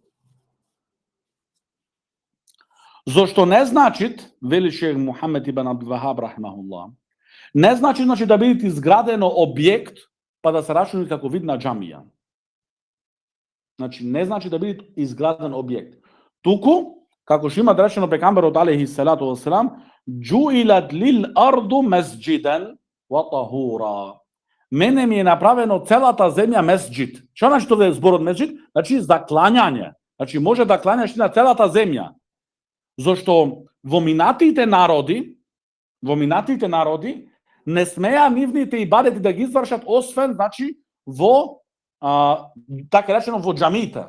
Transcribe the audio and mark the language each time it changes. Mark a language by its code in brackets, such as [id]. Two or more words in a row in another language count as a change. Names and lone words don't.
[mk] Зошто не значи, вели шех Мухаммед ибн Абдул Вахаб рахимахуллах, не значи, да биде изградено објект па да се рачуни како вид на џамија. Значи, не значи да биде изграден објект. Туку, како што има речено пекамберот [ar] عليه الصلاة والسلام, جعلت لي الأرض مسجدا وطهورا. [mk] Мене ми е направено целата земја месџид. Што значи тоа е зборот месџид? Значи за клањање. Значи може да клањаш на целата земја. Зошто во минатите народи не смеа нивните ибадети да ги извршат освен значи во така речено во џамиите.